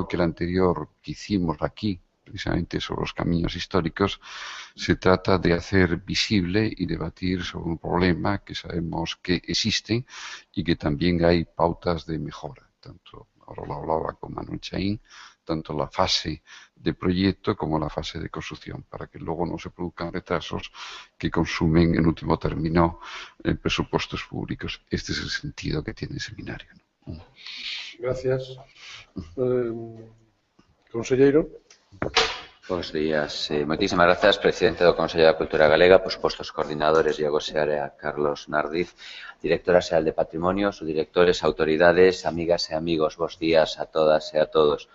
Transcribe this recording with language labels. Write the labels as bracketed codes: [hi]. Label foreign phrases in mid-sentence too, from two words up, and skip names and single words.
[es] que el anterior que hicimos aquí, precisamente sobre los caminos históricos, se trata de hacer visible y debatir sobre un problema que sabemos que existe y que también hay pautas de mejora, tanto, ahora lo hablaba con Manuel Chaín, tanto la fase de proyecto como la fase de construcción, para que luego no se produzcan retrasos que consumen en último término presupuestos públicos. Este es el sentido que tiene el seminario, ¿no? Gracias. Conselleiro. [gl] Bos días. Moitísimas grazas, presidente do Consello da Cultura Galega, por suposto os coordinadores Diego Seara e Carlos Nardiz, directora xeral de Patrimonio, subdirectores, autoridades, amigas e amigos, bos días a todas e a todos.